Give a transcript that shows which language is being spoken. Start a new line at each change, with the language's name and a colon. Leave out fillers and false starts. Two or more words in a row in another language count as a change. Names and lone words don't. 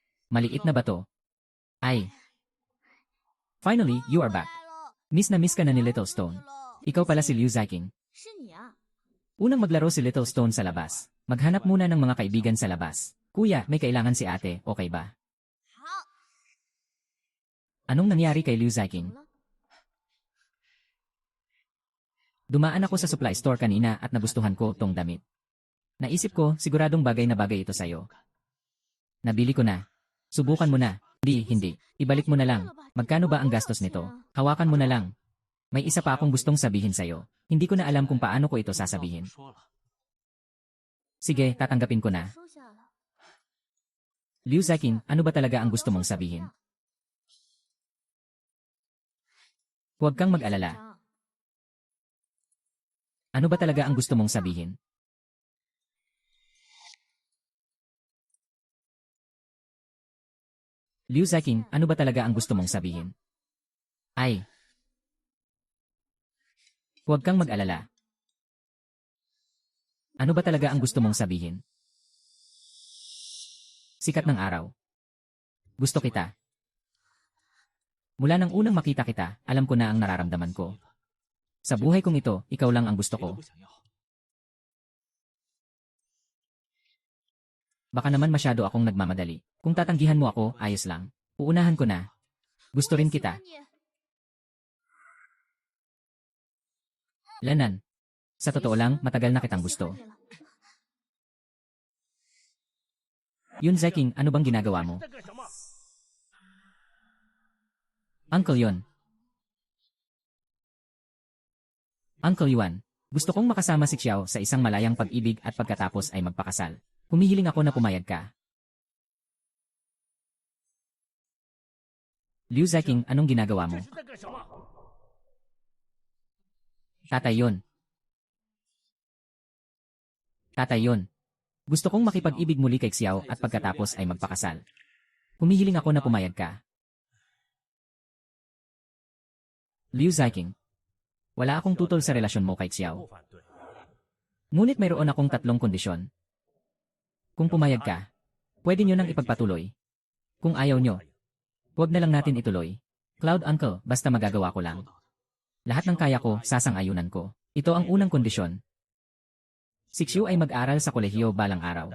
Filipino: Maliit na bato. Ay.
English: Finally, you are back.
Filipino: Miss na miss ka na ni Little Stone. Ikaw pala si Liu Ziking.
Chinese: 是你啊！
Filipino: Unang maglaro si Little Stone sa labas. Maghanap muna ng mga kaibigan sa labas. Kuya, may kailangan si ate, okay ba?
Chinese: 好，
Filipino: Anong nangyari kay Liu
Chinese: 怎
Filipino: Ziking?
Chinese: 么了？
Filipino: Dumaan ako sa supply store kanina at nagustuhan ko tong damit. Naisip ko, siguradong bagay na bagay ito sa'yo. Nabili ko na. Subukan mo na. Hindi. Ibalik mo na lang. Magkano ba ang gastos nito? Hawakan mo na lang. May isa pa akong gustong sabihin sa'yo. Hindi ko na alam kung paano ko ito sasabihin.
Chinese: 说了，
Filipino: Sige, tatanggapin ko na.
Chinese: 收下了。
Filipino: Liu Ziking, ano ba talaga ang gusto mong sabihin? Huwag kang mag-alala. Ano ba talaga ang gusto mong sabihin? Liu Ziking, ano ba talaga ang gusto mong sabihin? Ay. Huwag kang mag-alala. Ano ba talaga ang gusto mong sabihin? Sikat ng araw. Gusto kita. Mula nang unang makita kita, alam ko na ang nararamdaman ko. Sa buhay kong ito, ikaw lang ang gusto
Chinese: 谁都
Filipino: ko.
Chinese: 不想要。
Filipino: Baka naman masyado akong nagmamadali. Kung tatanggihan mo ako, ayos lang. Uunahan ko na. Gusto rin kita.
Chinese: 你
Filipino: Lanan. Sa totoo lang, matagal na kitang gusto.
Chinese: 喜欢你了
Filipino: Yun Ziking, ano bang ginagawa mo?
Chinese: 在干什么？
Filipino: Uncle Yon. Uncle Yuan. Gusto kong makasama si Xiao sa isang malayang pag-ibig at pagkatapos ay magpakasal. Humihiling ako na pumayag ka. Liu Ziking, anong ginagawa mo?
Chinese: 这是在干什么？
Filipino: Tatay yon. Tatay yon. Gusto kong makipag-ibig muli kay Xiao at pagkatapos ay magpakasal. Humihiling ako na pumayag ka. Liu Ziking. Wala akong tutol sa relasyon mo kay
Chinese: 不
Filipino: Xiao.
Chinese: 反对。
Filipino: Ngunit mayroon akong 3 kondisyon. Kung pumayag ka, pwede nyo nang ipagpatuloy. Kung ayaw nyo, huwag na lang natin ituloy. Cloud Uncle, basta magagawa ko lang. Lahat ng kaya ko, sasang-ayunan ko. Ito ang unang kondisyon. Si Xiu ay mag-aral sa kolehiyo balang araw.